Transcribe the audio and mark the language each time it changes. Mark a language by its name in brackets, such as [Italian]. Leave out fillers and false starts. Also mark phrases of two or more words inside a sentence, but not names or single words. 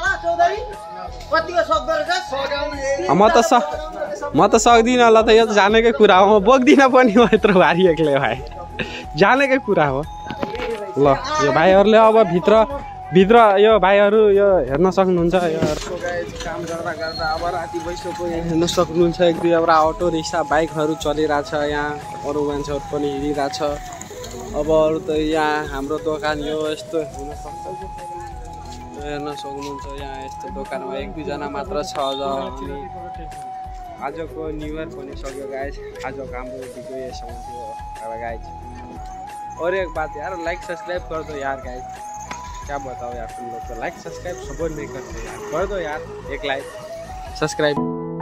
[Nepali] म त सक्दिनँ ल त यो जानेकै कुरा हो म बोक्दिनँ पनि हो यत्रो भारी एक्लै भाइ जानेकै कुरा हो ल यो भाइहरूले अब भित्र यो भाइहरू यो हेर्न सक्नुहुन्छ यो काम गर्दा अब राति भइसक्यो हेर्न सक्नुहुन्छ 1-2वटा अटो रिक्सा बाइकहरू चलिरहेछ यहाँ अरू मान्छेहरू पनि हिँडिरहेछ अब अरू त यहाँ हाम्रो दोकान यो यस्तो हेर्न सक्नुहुन्छ यहाँ यस्तो दोकानमा 1-2जना मात्र छ अनि आजको न्यू ईयर पनि सक्यो गाइज आजको हाम्रो भिडियो यसमा थियो गाइज [Hindi] और एक बात यार [English] like subscribe [Hindi] कर दो यार गाइज क्या बताओ यार तुम लोग को [English] like subscribe support [Hindi] नहीं करते यार कर दो यार एक [English] like subscribe